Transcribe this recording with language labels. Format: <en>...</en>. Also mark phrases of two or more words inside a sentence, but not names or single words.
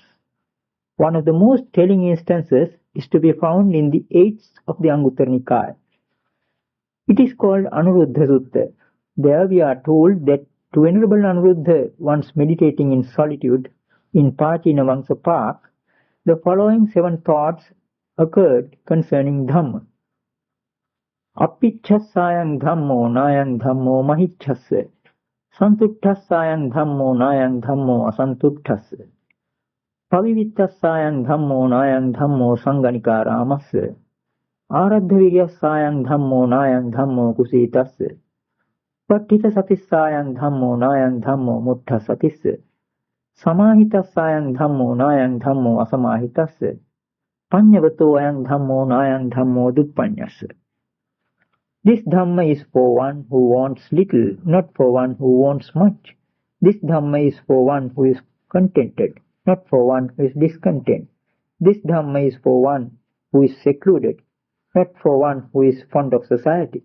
<en>One of the most telling instances is to be found in the 8th of the Anguttara Nikāya. It is called Anuruddha Sutta. There we are told that to Venerable Anuruddha, once meditating in solitude in Pācinavamsa Park, the following 7 thoughts occurred concerning Dhamma.</en> <pi>Apicchassāyang dhammo nāyang dhammo mahiccassa. Santuṭṭhassāyang dhammo nāyang dhammo asantuṭṭhassa. Pavivittassāyang dhammo nāyang dhammo sanganikārāmassa. Āraddhavigassāyang dhammo nāyang dhammo kusītassa. Paṭṭhitasatisāyang dhammo nāyang dhammo muṭṭhasatissa. Samāhitassāyang dhammo nāyang dhammo asamāhitassa. Paññavato-ayang dhammo nāyang dhammo duppanyassa.</pi> <en>This Dhamma is for one who wants little, not for one who wants much. This Dhamma is for one who is contented, not for one who is discontent. This Dhamma is for one who is secluded, not for one who is fond of society.</en>